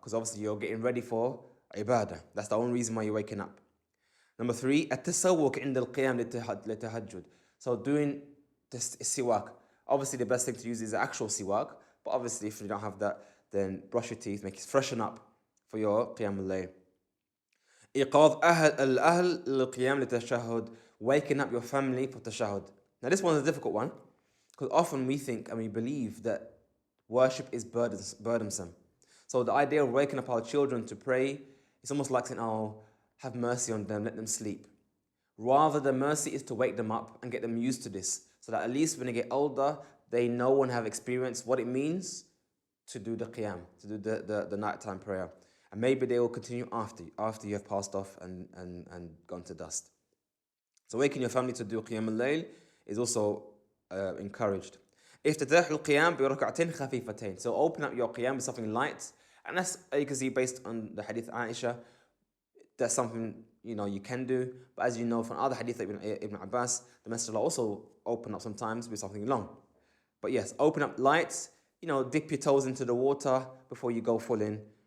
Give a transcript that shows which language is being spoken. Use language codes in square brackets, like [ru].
[en] Because obviously you're getting ready for ibadah. That's the only reason why you're waking up. Number three, [ar] at-tasawwuk inda al-qiyam litahajjud. [en] So doing this siwak. Obviously the best thing to use is the actual siwak. But obviously if you don't have that, then brush your teeth, make it freshen up for your Qiyamul Layl. [ar] إيقاظ الأهل للقيام للتشهد. [en] Waking up your family for tashahud. Now this one is a difficult one because often we think and we believe that worship is burdensome. So the idea of waking up our children to pray is almost like saying, oh, have mercy on them, let them sleep. Rather, the mercy is to wake them up and get them used to this so that at least when they get older, they know and have experienced what it means to do the qiyam, to do the nighttime prayer. And maybe they will continue after you have passed off and gone to dust. So waking your family to do Qiyamul Layl is also encouraged. [ar] افتتاح القيام بركعتين خفيفتين. [en] So open up your qiyam with something light. And that's, you can see based on the hadith Aisha, that's something you can do. But as you know from other hadith Ibn Abbas, the Messenger also open up sometimes with something long. But yes, open up light, dip your toes into the water before you go full in.